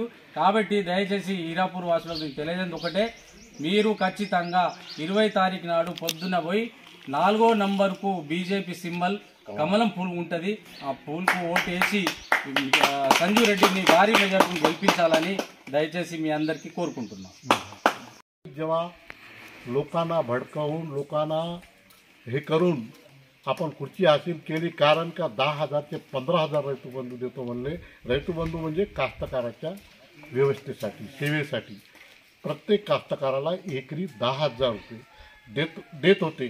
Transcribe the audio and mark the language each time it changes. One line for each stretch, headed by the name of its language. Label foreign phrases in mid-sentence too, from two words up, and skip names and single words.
Telugu: కాబట్టి దయచేసి హీరాపూర్ వాసులకు తెలియజేది ఒకటే, మీరు ఖచ్చితంగా 20 తారీఖు నాడు పొద్దున పోయి 4వ నంబర్కు బీజేపీ సింబల్ కమలం పూలు ఉంటుంది, ఆ పూలకు ఓటేసి సంజూ రెడ్డిని భారీ మెజార్టీని గెలిపించాలని దయచేసి మీ అందరికీ కోరుకుంటున్నాం.
Marathi: जेव्हा लोकांना भडकावून, लोकांना हे करून आपण खुर्ची हासिल केली, कारण का 10,000 ते 15,000 రైతుబంధు देतो म्हणले. రైతుబంధు म्हणजे कास्तकाराच्या व्यवस्थेसाठी, सेवेसाठी प्रत्येक कास्तकाराला एकरी 10,000 रुपये देत होते.